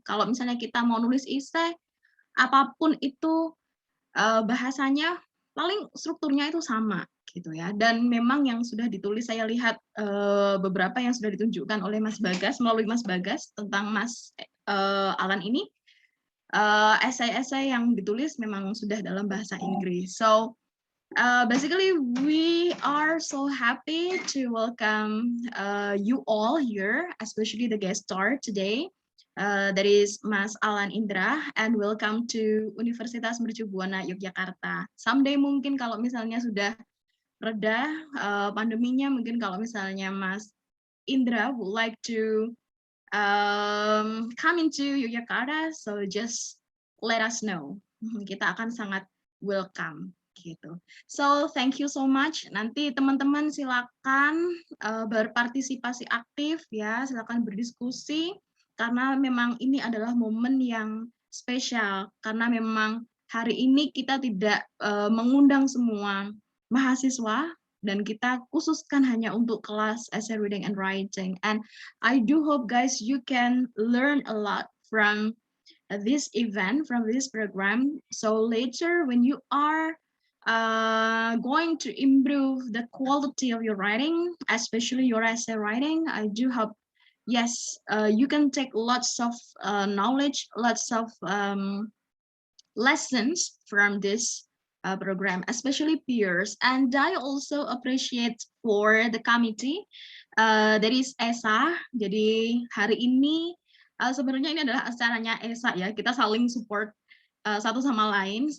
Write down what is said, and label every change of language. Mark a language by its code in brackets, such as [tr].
[id] Kalau misalnya kita mau nulis esai, apapun itu bahasanya paling strukturnya itu sama gitu ya. Dan memang yang sudah ditulis, saya lihat beberapa yang sudah ditunjukkan oleh Mas Bagas, melalui Mas Bagas tentang Mas Alan ini, esai-esai yang ditulis memang sudah dalam bahasa Inggris. [en] So basically, we are so happy to welcome you all here, especially the guest star today. That is Mas Alan Indra, and welcome to Universitas Mercu Buana Yogyakarta. Someday [id] mungkin kalau misalnya sudah reda pandeminya, mungkin kalau misalnya [en] Mas Indra would like to come into Yogyakarta, so just let us know. [id] Kita akan sangat welcome gitu. [en] So thank you so much. [id] Nanti teman-teman silakan berpartisipasi aktif ya, silakan berdiskusi karena memang ini adalah momen yang spesial karena memang hari ini kita tidak mengundang semua mahasiswa dan kita khususkan hanya untuk kelas [en] essay reading and writing. And I do hope guys you can learn a lot from this event, from this program. So later when you are going to improve the quality of your writing, especially your essay writing, I do hope, yes, you can take lots of knowledge, lots of lessons from this program, especially peers. And I also appreciate for the committee, that is ESA. [id] Jadi hari ini sebenarnya ini adalah acaranya ESA ya, kita saling support satu sama lain.